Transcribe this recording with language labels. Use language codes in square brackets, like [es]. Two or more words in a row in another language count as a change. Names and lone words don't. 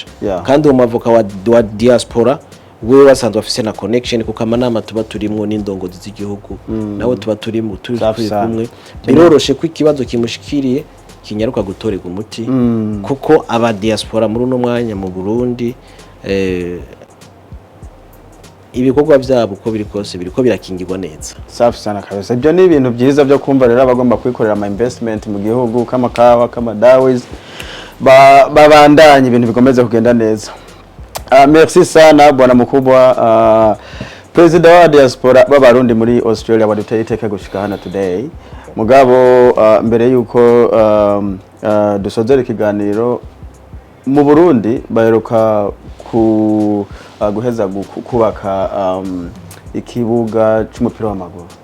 [rn] Kandi uwo muavoka wa diaspora wewe wasanzwe afise na connection kuko amanama tuba turimwo n'indongozi z'igihugu nawe tuba turimo turi kumwe. Biroroshe ko ikibazo kimushikiriye kinyaruka gutorega umuti kuko aba diaspora muri uno mwanya mu Burundi ibikorwa byabo uko biri kose biriko birakingirwa neza. [sw] Safi sana kabisa. [rn] Ibyo ni ibintu byiza byo kumva rero abagomba kwikorera ama investment mu gihugu kamakawa kamadawiz babandanye ibintu bikomeza kugenda neza. Merci [sw] sana bwana mukubwa [rn] President wa diaspora b'abarundi muri Australia baduteye iteka gushika hano today. Mugabo mbere yuko dusozera ikiganiro mu Burundi baheruka guheza kubaka ikibuga c'umupira w'amaguru.